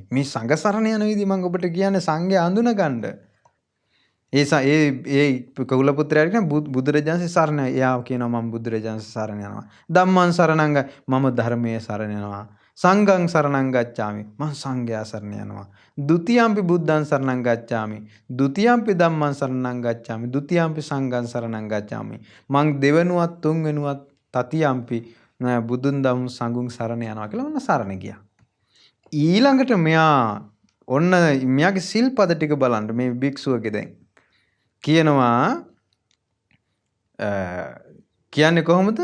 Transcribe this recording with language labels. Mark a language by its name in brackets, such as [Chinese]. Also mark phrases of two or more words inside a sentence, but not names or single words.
[Sinhala] මේ සංඝ සරණ යන විදිහ මම ඔබට කියන්නේ සංඝයා අඳුන ගන්න. ඒ කකුල පුත්‍රයාට කියන බුදුරජාණන් සරණ. එයා කියනවා මම බුදුරජාණන් සරණ යනවා. [Pali] ධම්මං සරණං [Sinhala] මම ධර්මයේ සරණ යනවා. [Pali] සංඝං සරණං ගච්ඡාමි. [Sinhala] මම සංඝයා සරණ යනවා. [Pali] ဒ ුතියම්පි බුද්ධං සරණං ගච්ඡාමි. ဒ ුතියම්පි ධම්මං සරණං ගච්ඡාමි. ဒ ුතියම්පි සංඝං සරණං ගච්ඡාමි. [Sinhala] මං දෙවනුවත් තුන්වෙනුවත් තතියම්පි බුදුන් දහම් සංඝුන් සරණ යනවා කියලා ඔන්න සරණ ගියා. ඊළඟට මෙයා ඔන්න මෙයාගේ සිල්පද ටික බලන්න මේ භික්ෂුවගේ දැන් කියනවා කියන්නේ කොහොමද?